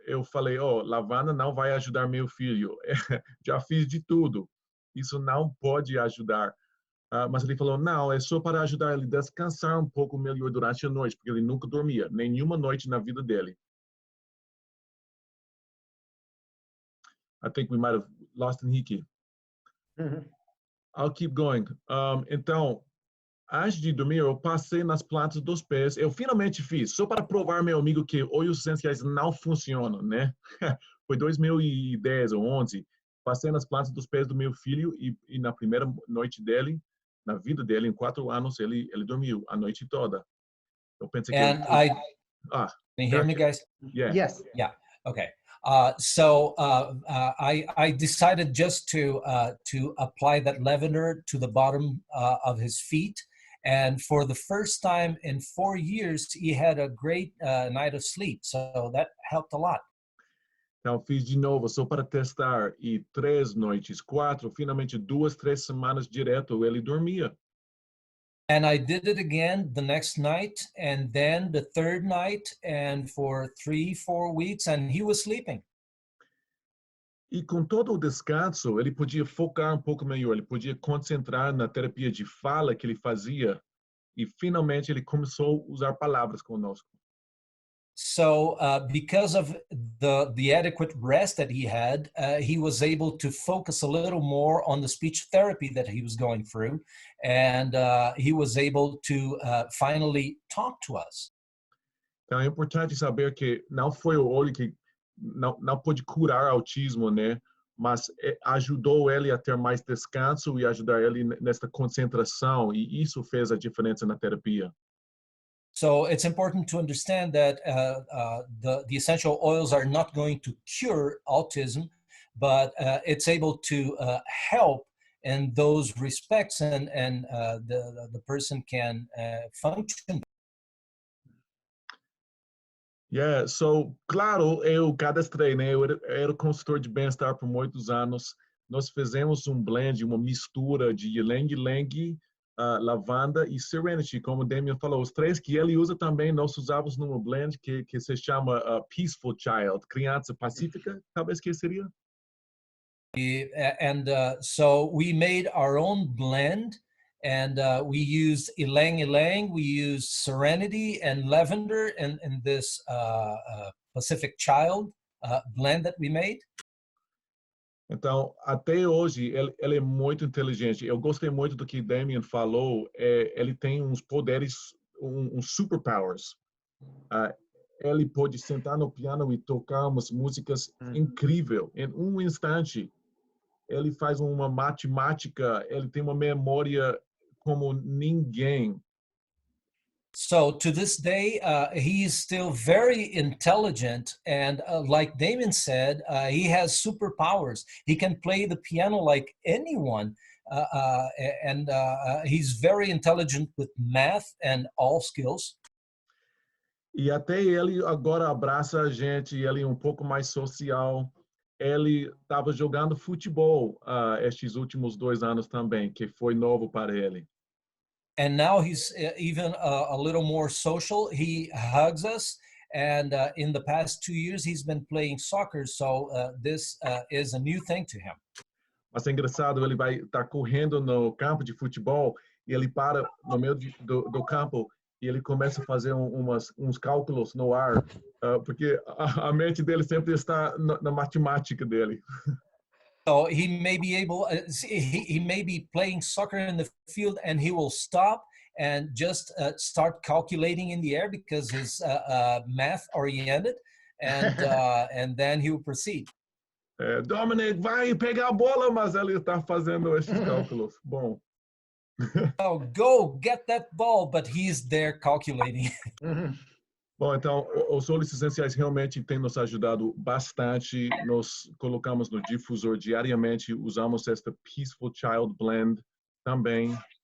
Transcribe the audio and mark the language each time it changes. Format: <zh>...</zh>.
<pt>Eu falei, lavanda não vai ajudar meu filho. Já fiz de tudo. Isso não pode ajudar. Mas ele falou, não, é só para ajudar ele a descansar um pouco melhor durante a noite, porque ele nunca dormia, nenhuma noite na vida dele.</pt> <en>I think we might have lost Henrique. I'll keep going.</en> <pt>Então, antes de dormir, eu passei nas plantas dos pés. Eu finalmente fiz, só para provar meu amigo que óleos essenciais não funcionam, né? Foi 2010 ou 11. Passei nas plantas dos pés do meu filho e na primeira noite dele, na vida dele, em 4 anos, ele dormiu a noite toda. Eu pensei que</pt> <en>can you hear me, guys? Yeah. Yes. Yeah. Okay. So I decided just to apply that lavender to the bottom of his feet. And for the first time in 4 years, he had a great night of sleep. So that helped a lot.</en> <pt>Então, fiz de novo, só para testar. E 3 noites, 4, finalmente 2, 3 semanas direto, ele dormia.</pt> <en>And I did it again the next night, and then the third night, and for 3-4 weeks, and he was sleeping.</en> <pt>E com todo o descanso, ele podia focar um pouco melhor, ele podia concentrar na terapia de fala que ele fazia, e finalmente ele começou a usar palavras conosco.</pt> <en>So because of the adequate rest that he was able to focus a little more on the speech therapy that he was going through, and he was able to finally talk to us.</en> <pt>Então é importante saber que não foi o óleo que não pôde curar autismo, né? Mas ajudou ele a ter mais descanso e ajudar ele nesta concentração, e isso fez a diferença na terapia.</pt> <en>So it's important to understand that the essential oils are not going to cure autism, but it's able to help in those respects, and the person can function. Yeah, so,</en> <pt>claro, eu cadastrei, né? Eu era consultor de bem-estar por muitos anos. Nós fizemos um blend, uma mistura de ylang-ylang, lavanda e serenity, como o Damien falou. Os 3 que ele usa também, nós usávamos numa blend que se chama Peaceful Child, criança pacífica, talvez que seria.</pt> <en>And so we made our own blend, and we used ylang-ylang, we used serenity and lavender in this Pacific Child blend that we made.</en> <pt>Então, até hoje, ele é muito inteligente. Eu gostei muito do que Damien falou. Ele tem uns poderes, uns superpowers. Ele pode sentar no piano e tocar umas músicas incríveis. Em um instante, ele faz uma matemática, ele tem uma memória como ninguém.</pt> <en>So to this day, he's still very intelligent, and like Damien said, he has superpowers. He can play the piano like anyone, and he's very intelligent with math and all skills.</en> <pt>E até ele agora abraça a gente, ele é um pouco mais social. Ele estava jogando futebol estes últimos 2 anos também, que foi novo para ele.</pt> <en>And now he's even a little more social. He hugs us, and in the past 2 years, he's been playing soccer. So this is a new thing to him.</en> <pt>Mas é engraçado, ele vai estar correndo no campo de futebol e ele para no meio do campo e ele começa a fazer uns cálculos no ar, porque a mente dele sempre está na matemática dele.</pt> <en>So he may be able, he may be playing soccer in the field, and he will stop and just start calculating in the air because he's math oriented, and and then he will proceed.</en> <pt>Dominic, vai pegar a bola, mas ele está fazendo esses cálculos. Bom.</pt> <en>Oh, go get that ball, but he's there calculating.</en> <pt>Bom, então, os óleos essenciais realmente têm nos ajudado bastante. Nós colocamos no difusor diariamente, usamos esta Peaceful Child Blend também.</pt>